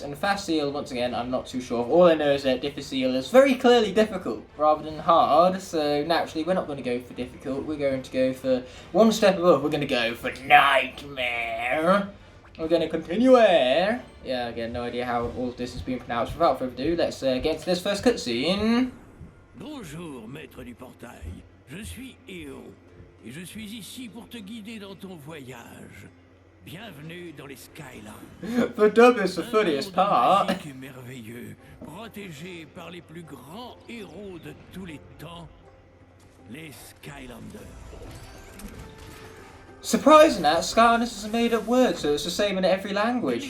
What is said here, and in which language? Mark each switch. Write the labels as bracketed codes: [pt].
[en] And facile, once again, I'm not too sure. All I know is that difficile is very clearly difficult, rather than hard, so naturally we're not going to go for difficult, we're going to go for one step above, we're going to go for Nightmare. We're going to continue air. Yeah, again, no idea how all of this is being pronounced. Without further ado, let's get into this first cutscene. [fr] Bonjour, maître du portail. Je suis Éon, et je suis ici pour te guider dans ton voyage. Bienvenue dans les Skylands. [en] The dub is the funniest part. [fr] Magique et merveilleux, protégé par les plus grands héros de tous les temps, les Skylanders. [en] Surprising that Skylanders is a made-up word, so it's the same in every language.